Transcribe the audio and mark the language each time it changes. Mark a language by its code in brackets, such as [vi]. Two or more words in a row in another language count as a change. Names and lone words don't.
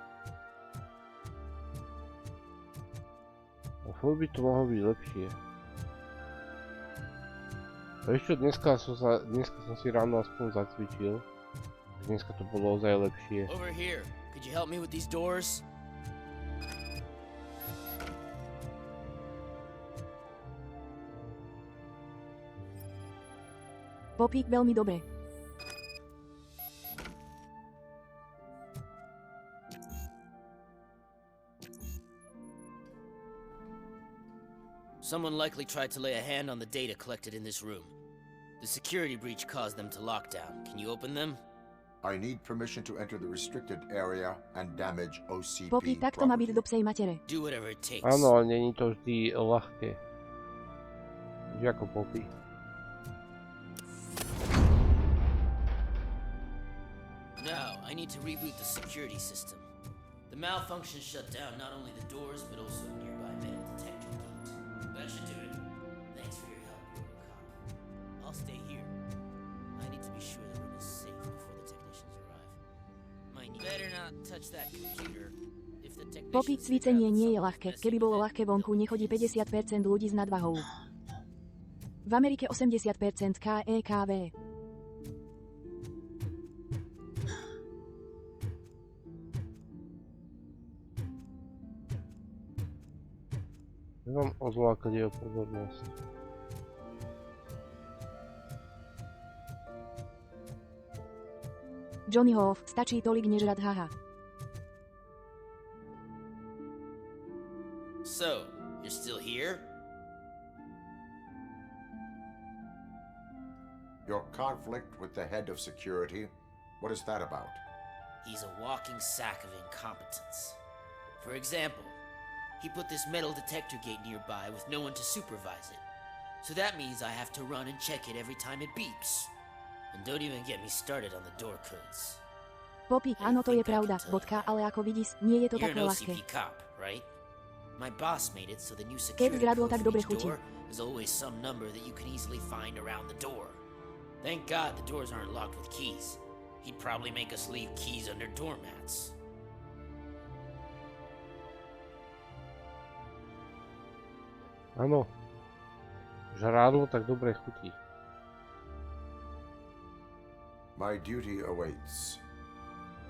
[sk] Furt by to mohlo byť lepšie. Vieš čo, dneska som si ráno aspoň zacvičil. Dneska to bolo ozaj lepšie. [en] Over here. Could you help me with these doors? [sk] Popík, veľmi dobre. [en] Someone likely tried to lay a hand on the data collected in this room. The security breach caused them to lock down. Can you open them? I need permission to enter the restricted area and damage OCP [sk] Popík, tak to má byť do psej matere. [en] Do whatever it takes. [sk] Áno, ale není to vždy ľahké. Vždy ako popí. [en] Now, I need to reboot the security system. The malfunction shut down not only the doors, but also a nearby metal detector gate. That should do it. Thanks for your help, RoboCop. I'll stay here. I need to be sure the room is safe before the technicians arrive. Better not touch that computer. If the technicians... [sk] Popík, cvičenie nie je ľahké. Keby bolo ľahké, vonku nechodí 50% ľudí s nadvahou. V Amerike 80% KEKV. Vám odlákať jeho pozornosť. Johnny Hoff, stačí tolik nežrať, haha. [en] So, you're still here? Your conflict with the head of security, what is that about? He's a walking sack of incompetence. For example, he put this metal detector gate nearby with no one to supervise it. So that means I have to run and check it every time it beeps. And don't even get me started on the door codes. [sk] Popík, áno, to je pravda, bodka, ale ako vidíš, nie je to [en] You're [sk] také [en] an [sk] ľahké. [en] OCP cop, right? My boss made it so the new [sk] Keď [en] security [sk] zradlo, [en] code [sk] tak [en] for [sk] dobre [en] each [sk] chutí. [en] door is always some number that you can easily find around the door. Thank God the doors aren't locked with keys. He'd probably make us leave keys under doormats. [sk] Áno. Žrádlo tak dobre chutí. [en] My duty awaits.